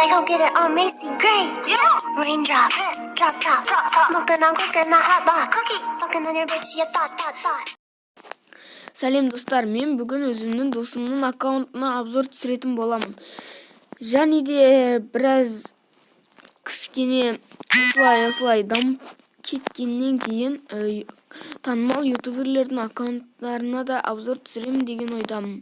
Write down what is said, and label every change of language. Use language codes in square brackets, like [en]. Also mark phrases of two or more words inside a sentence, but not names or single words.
[en] go get it on Macy Gray. Raindrops, drop top, smoking on cooking the hot box. Fucking on your bitch, you thought. [kk] Сәлем достар, мен бүгін өзімнің досымның аккаунтына обзор түсіретін боламын. Және де біраз кішкене осылай дамып кеткеннен кейін танымал ютуберлердің аккаунттарына да обзор түсіремін деген ойдамын.